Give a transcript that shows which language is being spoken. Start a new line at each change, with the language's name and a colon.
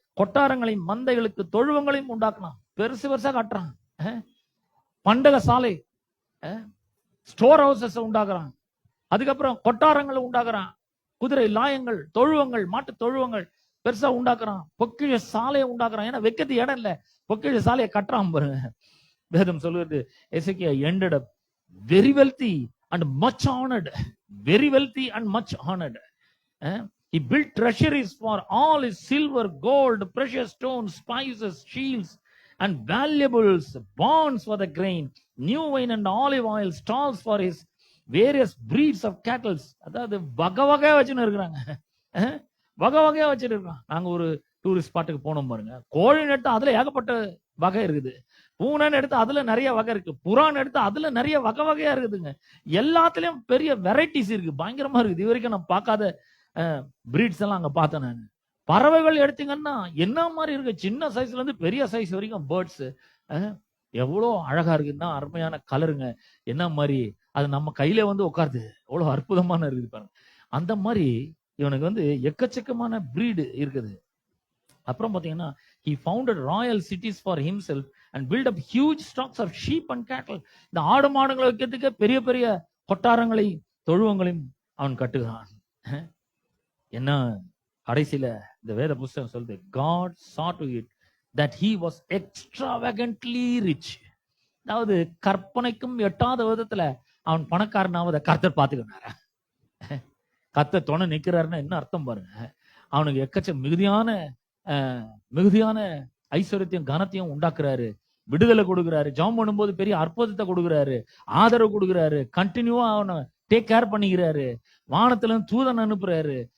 Tamil: கொட்டாரங்களையும் மந்தைகளுக்கு தொழுவங்களையும் உண்டாக்குனான். பெருசு பெருசா காட்டுறான். பண்டக சாலை, ஸ்டோர் ஹவுசஸ் உண்டாக்குறான். அதுக்கப்புறம் கொட்டாரங்களை உண்டாக்குறான். குதிரை லாயங்கள், தொழுவங்கள், மாட்டு தொழுவங்கள் பெருசா உண்டாக்குறான். பொக்கிஷ சாலையை உண்டாக்குறான். ஏன்னா வைக்கிறது இடம் இல்ல, பொக்கிஷ சாலையை கட்டுறான் பாருங்க. வேதம் சொல்லுவது,
English: எசேக்கியா ended up very wealthy and much honored. Very wealthy and much honored. He built treasuries for all his silver, gold, precious stones, spices, shields and valuables, barns for the grain, new wine and olive oil, stalls for his various breeds of cattle.
Tamil: அதாவது வகை வகையா வச்சுன்னு இருக்கிறாங்க. வகை வகையா வச்சுட்டு இருக்கான். நாங்க ஒரு டூரிஸ்ட் ஸ்பாட்டுக்கு போனோம் பாருங்க. கோழின்னு எடுத்து அதுல ஏகப்பட்ட வகை இருக்குது. பூனைன்னு எடுத்து அதுல நிறைய வகை இருக்கு. புறான்னு எடுத்து அதுல நிறைய வகை வகையா இருக்குதுங்க. எல்லாத்துலயும் பெரிய வெரைட்டிஸ் இருக்கு. பயங்கரமா இருக்குது. இது வரைக்கும் நான் பார்க்காத பிரீட்ஸ் எல்லாம் அங்க பார்த்தேன் நான். பறவைகள் எடுத்தீங்கன்னா என்ன மாதிரி இருக்கு, சின்ன சைஸ்ல இருந்து பெரிய சைஸ் வரைக்கும் பேர்ட்ஸ் எவ்வளவு அழகா இருக்குன்னா, அருமையான கலருங்க. என்ன மாதிரி அது நம்ம கையில வந்து உட்காருது, எவ்வளவு அற்புதமான இருக்குது பாருங்க. அந்த மாதிரி இவனுக்கு வந்து எக்கச்சக்கமான பிரீடு இருக்குது. அப்புறம் பாத்தீங்கன்னா,
English: he founded royal cities for himself and built up huge stocks of sheep and cattle.
Tamil: இந்த ஆடு மாடுகளை வைக்கிறதுக்கு பெரிய பெரிய கொட்டாரங்களை தொழுவங்களையும் அவன் கட்டுகிறான். என்ன கடைசியில இந்த வேத புஸ்தகம் சொல்லுது,
English: God saw to it that he was extravagantly rich.
Tamil: அதாவது கற்பனைக்கும் எட்டாத விதத்துல அவன் பணக்காரனாவத கர்த்தர் பாத்துக்கிறாரு. கர்த்தர் துணை நிக்கிறாருன்னா என்ன அர்த்தம் பாருங்க. அவனுக்கு எக்கச்ச மிகுதியான ஐஸ்வர்யத்தையும் கனத்தையும் உண்டாக்குறாரு, விடுதலை கொடுக்குறாரு, ஜெபம் பண்ணும்போது பெரிய அற்புதத்தை கொடுக்குறாரு, ஆதரவு கொடுக்குறாரு, கண்டினியூவா அவனை டேக் கேர் பண்ணிக்கிறாரு, வானத்துல தூதன் அனுப்புறாரு.